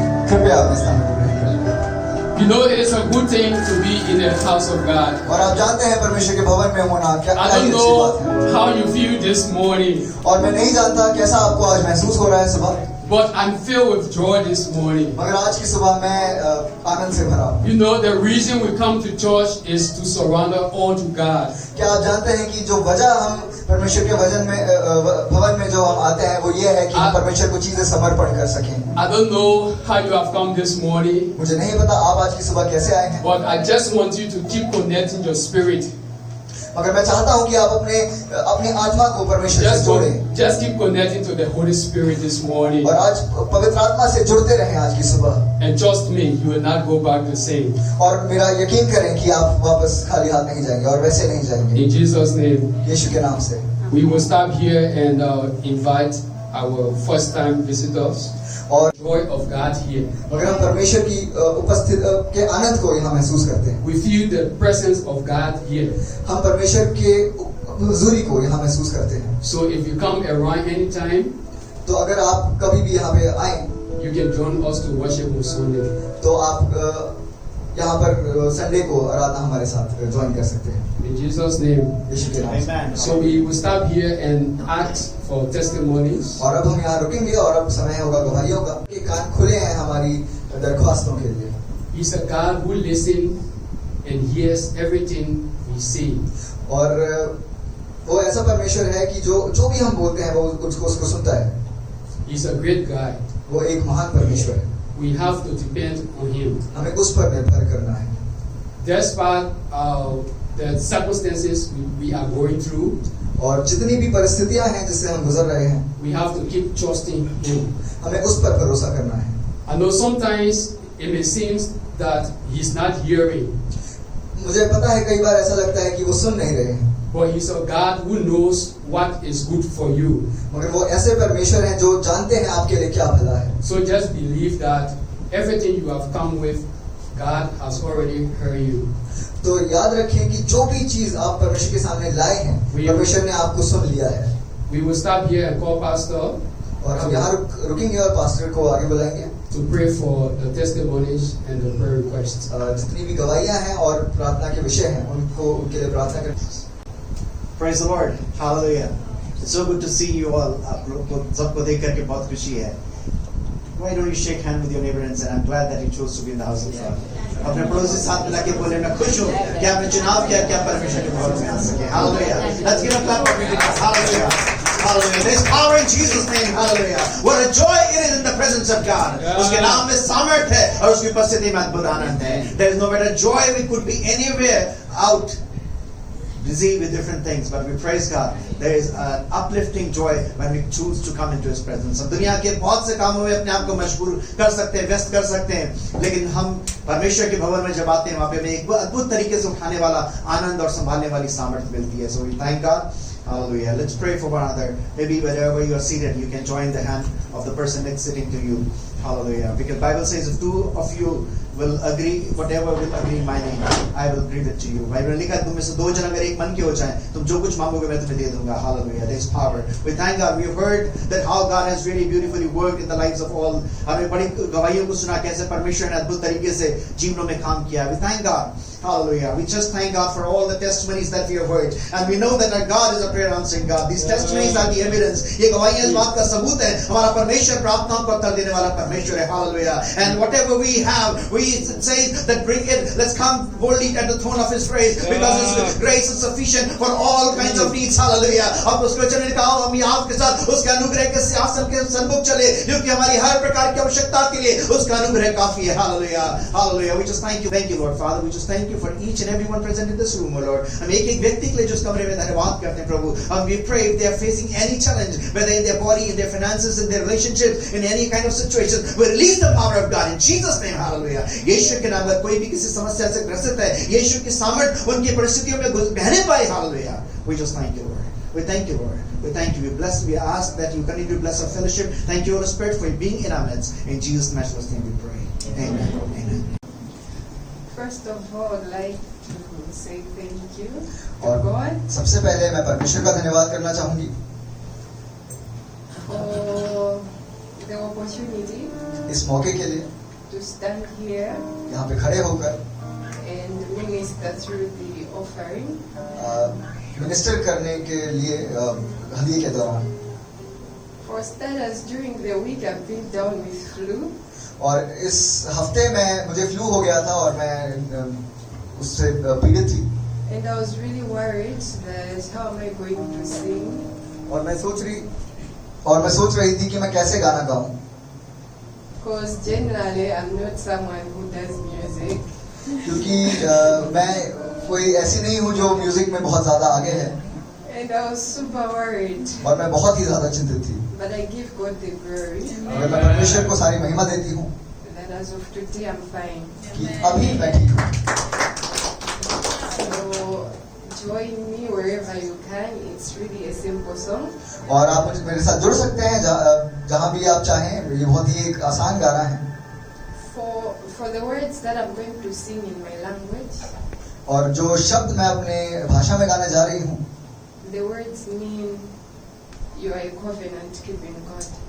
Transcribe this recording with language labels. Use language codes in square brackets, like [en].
[hi] कृपया अपने स्थान पर रहें। [en] You know it is a good thing to be in the house of God. [hi] और आप जानते हैं परमेश्वर के भवन में होना क्या [en] I [hi] अच्छी [en] don't [hi] बात है। [en] know how you feel this morning, [hi] और मैं नहीं जानता कैसा आपको आज महसूस हो रहा है सुबह, [en] but I'm filled with joy this morning. [hi] मगर आज की सुबह मैं आनंद से भरा हूँ। [en] You know the reason we come to church is to surrender all to God. [hi] क्या आप जानते हैं कि जो वजह हम परमेश्वर के भवन में जो हम आते हैं वो ये है कि हम परमेश्वर को चीजें समर्पण कर सकें। [en] I don't know how you have come this morning, [hi] मुझे नहीं पता आप आज की सुबह कैसे आए हैं, [en] but I just want you to keep connecting your spirit. [hi] मगर मैं चाहता हूँ कि आप अपनी आत्मा को परमेश्वर से जोड़ें [en] Just keep connecting to the Holy Spirit this morning. [hi] और आज पवित्र आत्मा से जुड़ते रहें आज की सुबह। [en] And trust me, you will not go back the same. [hi] और मेरा यकीन करें कि आप वापस खाली हाथ नहीं जाएंगे और वैसे नहीं जाएंगे। [en] In Jesus' name, [hi] यीशु के नाम से [en] we will stop here and invite our first-time visitors. [hi] और [en] Joy of God here. [hi] मगर हम परमेश्वर की उपस्थित के आनंद को यहाँ महसूस करते हैं। [en] We feel the presence of God here. [hi] हम परमेश्वर के हुजूरी को यहाँ महसूस करते हैं। [en] So if you come around anytime, [hi] तो अगर आप कभी भी यहाँ पे आए [en] you can join us to worship on Sunday. [hi] तो आप यहाँ पर संडे को आराधना हमारे साथ ज्वाइन कर सकते हैं। [en] In Jesus' name. [hi] यीशु के नाम से। [en] Amen. So we will stop here and ask for testimonies. [hi] और अब हम यहाँ रुकेंगे और अब समय होगा गवाहियों का। कि कान खुले हैं हमारी दरख्वास्तों के लिए। [en] He's a God who listens and hears everything we say. [hi] और वो ऐसा परमेश्वर है कि जो भी हम बोलते हैं वो उसको सुनता है। [en] He's a great God. [hi] वो एक महान परमेश्वर है। [en] We have to depend on Him. [hi] हमें उस पर निर्भर करना है। [en] Despite the circumstances we are going through, [hi] और जितनी भी परिस्थितियां हैं जिससे हम गुजर रहे हैं, [en] we have to keep trusting Him. [hi] हमें उस पर भरोसा करना है। [en] I know sometimes it may seem that He's not hearing, [hi] मुझे पता है कई बार ऐसा लगता है कि वो सुन नहीं रहे हैं, [en] but He's a God who knows what is good for you. [hi] मगर वो ऐसे परमेश्वर हैं जो जानते हैं आपके लिए क्या भला है। [en] So just believe that everything you have come with, God has already heard you. [hi] तो याद रखें कि जो भी चीज आप परमेश्वर के सामने लाए हैं, परमेश्वर ने आपको सुन लिया है। [en] We will stop here and call Pastor [hi] और हम यहाँ रुकेंगे और पास्टर को आगे बुलाएंगे [en] to pray for the testimonies and the prayer requests. [hi] जितनी भी गवाहियां हैं और प्रार्थना के विषय हैं उनके लिए प्रार्थना करें। [en] Praise the Lord. Hallelujah. It's so good to see you all. [hi] सबको देख करके बहुत खुशी है। [en] Why don't you shake hand with your neighbor and say, I'm glad that you chose to be in the house of God. [hi] अपने पड़ोसी साथ मिला के बोले मैं खुश हूँ कि आपने चुनाव किया कि आप परमेश्वर के भवन में आ सके। [en] Hallelujah. Let's give a clap for Jesus. Hallelujah. Hallelujah. There's power in Jesus' name. Hallelujah. What a joy it is in the presence of God. [hi] उसके नाम में सामर्थ है और उसकी उपस्थिति में अद्भुत आनंद है। [en] There is no better joy. We could be anywhere out, busy with different things, but we praise God. There is an uplifting joy when we choose to come into His presence. [hi] हम दुनिया के बहुत से कामों में अपने आप को मशगूल कर सकते हैं, व्यस्त कर सकते हैं, लेकिन हम परमेश्वर के भवन में जब आते हैं वहाँ पे हमें एक अद्भुत तरीके से उठाने वाला आनंद और संभालने वाली सामर्थ्य मिलती है. [en] So we thank God. Hallelujah. Let's pray for one another. Maybe wherever you are seated, you can join the hand of the person next sitting to you. Hallelujah. Because Bible says if two of you will agree, whatever will agree in my name, I will give it to you. [hi] Bible लिखा है तुम में से दो जन अगर एक मन के हो जाएं, तुम जो कुछ मांगोगे मैं तुम्हें दे दूंगा. [en] Hallelujah. There is power. We thank God. We have heard that how God has really beautifully worked in the lives of all. [hi] हमें बड़ी गवाहियों को सुना कैसे परमेश्वर ने अद्भुत तरीके से जीवनों में काम किया. [en] We thank God. Hallelujah. We just thank God for all the testimonies that we have heard. And we know that our God is a prayer answering God. These testimonies are the evidence. [hi] ये गवाहियां इस बात का सबूत है. हमारा परमेश्वर प्रार्थनाओं को उत्तर देने वाला परमेश्वर है. [en] Hallelujah. And whatever we have, we say that bring it. Let's come boldly at the throne of His grace, because His grace is sufficient for all kinds of needs. Hallelujah. [hi] अब उसको वचन ने कहा हम आपके साथ उसके अनुग्रह के सिंहासन के सन्मुख चले, क्योंकि हमारी हर प्रकार की आवश्यकता के लिए उसका अनुग्रह काफी है. [en] Hallelujah. Hallelujah. We just thank you, Lord Father. We just thank you for each and everyone present in this room, O Lord. [hi] हम एक एक व्यक्ति के लिए जो इस कमरे में धन्यवाद करते हैं प्रभु. [en] We pray if they are facing any challenge, whether in their body, in their finances, in their relationships, in any kind of situation, we release the power of God in Jesus' name. Hallelujah. [hi] यीशु के नाम में कोई भी किसी समस्या से ग्रसित है, यीशु की सामर्थ उनकी परिस्थितियों में बहने पाए. [en] Hallelujah. We just thank you, Lord. We thank you, Lord. We thank you. We bless. We ask that you continue to bless our fellowship. Thank you, Holy Spirit, for being in our midst. In Jesus' matchless name we pray. Amen. Amen. First of all, I'd like to say thank you to [hi] और [en] God [hi] सबसे पहले मैं परमेश्वर का धन्यवाद करना चाहूंगी [en] for the opportunity [hi] इस मौके के लिए [en] to stand here [hi] यहाँ पे खड़े होकर [en] and minister through the offering. [hi] Minister करने के लिए हदिये के दौरान. [en] For starters, during the week I've been down with flu. [hi] और इस हफ्ते में मुझे फ्लू हो गया था और मैं उससे पीड़ित थी. [en] And I was really worried that how am I going to sing? [hi] और मैं सोच रही थी कि मैं कैसे गाना गाऊं. [en] Because generally I'm not someone who does music. [hi] क्योंकि मैं कोई ऐसी नहीं हूँ जो म्यूजिक में बहुत ज्यादा आगे है. [en] And I was super worried. [hi] और मैं बहुत ही ज्यादा चिंतित थी. [en] But I give God the glory. [hi] मैं परमेश्वर को सारी महिमा देती हूँ [en] That as of today I'm fine. [hi] कि अभी मैं ठीक हूँ. [en] So join me wherever you can. It's really a simple song. [hi] और आप मेरे साथ जुड़ सकते हैं जहाँ भी आप चाहें. ये बहुत ही एक आसान गाना है. [en] For the words that I'm going to sing in my language, [hi] और जो शब्द मैं अपने भाषा में गाने जा रही हूँ, [en] the words mean you are a covenant keeping God.